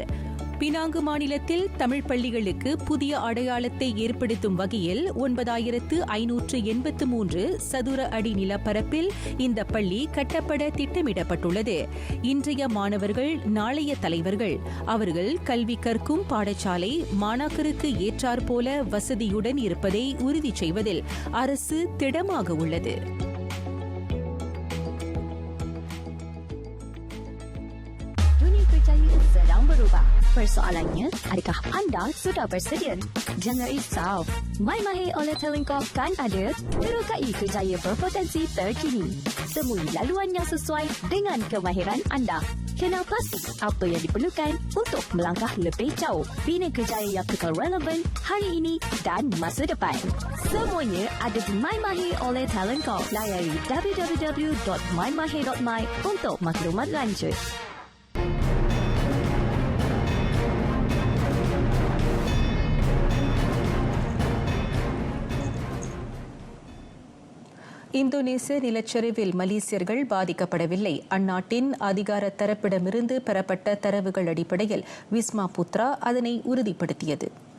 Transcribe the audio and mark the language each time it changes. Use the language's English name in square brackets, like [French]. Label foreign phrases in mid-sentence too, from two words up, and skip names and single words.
[Tamil] பினாங்கு மாநிலத்தில் தமிழ் பள்ளிகளுக்கு புதிய அடையாளத்தை ஏற்படுத்தும் வகையில் 9583 சதுர அடி நிலப்பரப்பில் இந்த பள்ளி கட்டப்பட திட்டமிடப்பட்டுள்ளது. இன்றைய மாணவர்கள் நாளைய தலைவர்கள். அவர்கள் கல்வி கற்கும் பாடசாலை மாணாக்கருக்கு ஏற்றாற்போல வசதியுடன் இருப்பதை உறுதி செய்வதில் அரசு திடமாக உள்ளது. [Malay] Persoalannya, adakah anda sudah bersedia? Jangan risau. My Mahir oleh Telengkop kan ada terokai kerjaya berpotensi terkini. Temui laluan yang sesuai dengan kemahiran anda. Kenal pasti apa yang diperlukan untuk melangkah lebih jauh. Bina kerjaya yang kekal relevan hari ini dan masa depan. Semuanya ada di My Mahir oleh Telengkop. Layari www.mymahir.my untuk maklumat lanjut. [Tamil] இந்தோனேசிய நிலச்சரிவில் மலேசியர்கள் பாதிக்கப்படவில்லை. அந்நாட்டின் அதிகார தரப்பிடமிருந்து பெறப்பட்ட தரவுகள் அடிப்படையில் விஸ்மா புத்ரா அதனை உறுதிப்படுத்தியது.